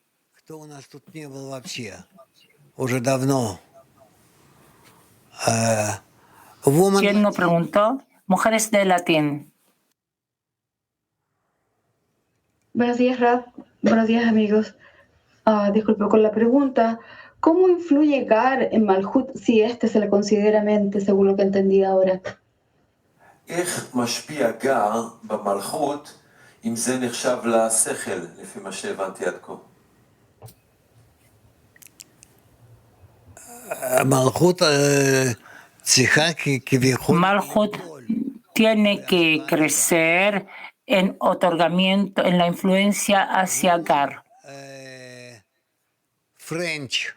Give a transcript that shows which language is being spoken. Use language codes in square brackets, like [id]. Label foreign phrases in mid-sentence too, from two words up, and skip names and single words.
[es] ¿Quién no preguntó? Mujeres de latín. Buenos días, Rav. Buenos días, amigos. Disculpe con la pregunta. ¿Cómo influye Gar en Malhut si este se le considera mente, según lo que entendí ahora? [he] איך משפיע גר במלכות אם זה נחשב לשכל, לפי מה שהבנתי עד כה? [es] Malhut tiene que crecer en otorgamiento, en la influencia hacia Gar. French.